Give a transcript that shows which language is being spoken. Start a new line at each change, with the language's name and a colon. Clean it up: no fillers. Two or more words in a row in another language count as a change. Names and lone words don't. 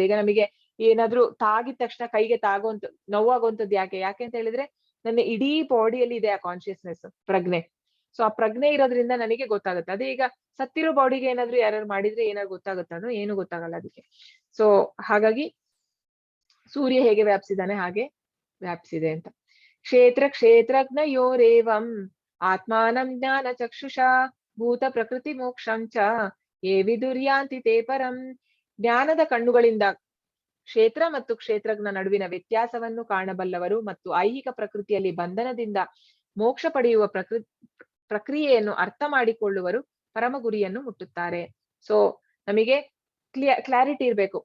Kannada: ಈಗ ನಮಗೆ ಏನಾದ್ರೂ ತಾಗಿದ ತಕ್ಷಣ ಕೈಗೆ ನೋವಾಗುವಂತದ್ದು ಯಾಕೆ ಅಂತ ಹೇಳಿದ್ರೆ ನನ್ನ ಇಡೀ ಬಾಡಿಯಲ್ಲಿ ಇದೆ ಆ ಕಾನ್ಶಿಯಸ್ನೆಸ್, ಪ್ರಜ್ಞೆ. ಸೊ ಆ ಪ್ರಜ್ಞೆ ಇರೋದ್ರಿಂದ ನನಗೆ ಗೊತ್ತಾಗುತ್ತೆ. ಅದೇ ಈಗ ಸತ್ತಿರೋ ಬಾಡಿಗೆ ಏನಾದ್ರು ಯಾರು ಮಾಡಿದ್ರೆ ಏನಾದ್ರು ಗೊತ್ತಾಗುತ್ತಾ? ಅದು ಏನು ಗೊತ್ತಾಗಲ್ಲ ಅದಕ್ಕೆ. ಸೊ ಹಾಗಾಗಿ ಸೂರ್ಯ ಹೇಗೆ ವ್ಯಾಪಿಸಿದಾನೆ ಹಾಗೆ ವ್ಯಾಪಿಸಿದೆ ಅಂತ.
Sanskrit: ಕ್ಷೇತ್ರಜ್ಞಯೋರೇವಂ ಆತ್ಮಾನಂ ಜ್ಞಾನ ಚಕ್ಷುಷಾ ಭೂತ ಪ್ರಕೃತಿ ಮೋಕ್ಷಂ ಚ ಯೇ ವಿದುರ್ಯಾಂತಿ ತೇ ಪರಂ.
Kannada: ಜ್ಞಾನದ ಕಣ್ಣುಗಳಿಂದ ಕ್ಷೇತ್ರ ಮತ್ತು ಕ್ಷೇತ್ರಜ್ಞ ನಡುವಿನ ವ್ಯತ್ಯಾಸವನ್ನು ಕಾಣಬಲ್ಲವರು ಮತ್ತು ಐಹಿಕ ಪ್ರಕೃತಿಯಲ್ಲಿ ಬಂಧನದಿಂದ ಮೋಕ್ಷ ಪಡೆಯುವ ಪ್ರಕ್ರಿಯೆಯನ್ನು ಅರ್ಥ ಮಾಡಿಕೊಳ್ಳುವರು ಪರಮ ಗುರಿಯನ್ನು ಮುಟ್ಟುತ್ತಾರೆ. ಸೊ ನಮಗೆ ಕ್ಲಾರಿಟಿ ಇರ್ಬೇಕು.